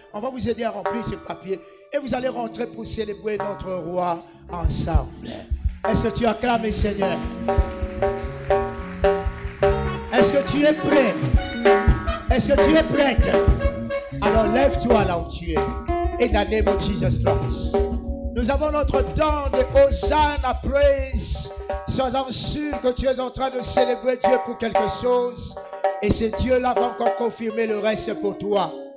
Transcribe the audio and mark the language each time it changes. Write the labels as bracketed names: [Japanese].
[French] On va vous aider à remplir ce papier. Et vous allez rentrer pour célébrer notre roi ensemble. Est-ce que tu acclames le Seigneur? Est-ce que tu es prêt? Est-ce que tu es prête? Alors lève-toi là où tu es. [English] In the name of Jesus Christ. [French] Nous avons notre temps de Hosanna, praise. Sois-en sûr que tu es en train de célébrer Dieu pour quelque chose. Et ce Dieu-là va encore confirmer le reste pour toi.